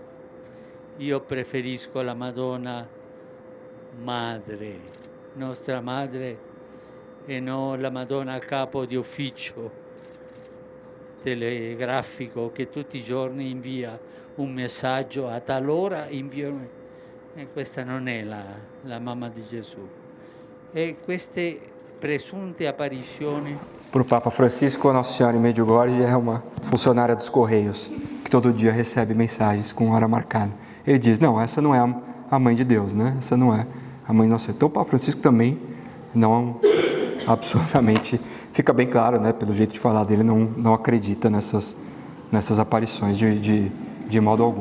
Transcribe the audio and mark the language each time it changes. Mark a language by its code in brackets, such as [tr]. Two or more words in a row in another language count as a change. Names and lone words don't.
[it] Io preferisco la Madonna Madre, nostra madre, e non la Madonna capo di ufficio telegrafico che tutti i giorni invia un messaggio a tal ora, invia. E questa non è la mamma di Gesù. E queste presunte apparizioni. [pt] Para o Papa Francisco, a Nossa Senhora em Medjugorje é uma funcionária dos Correios, que todo dia recebe mensagens com hora marcada. Ele diz, não, essa não é a mãe de Deus, né? Essa não é a mãe de Nossa Senhora. Então o Papa Francisco também não absolutamente, fica bem claro, né, pelo jeito de falar dele, não acredita nessas aparições de modo algum.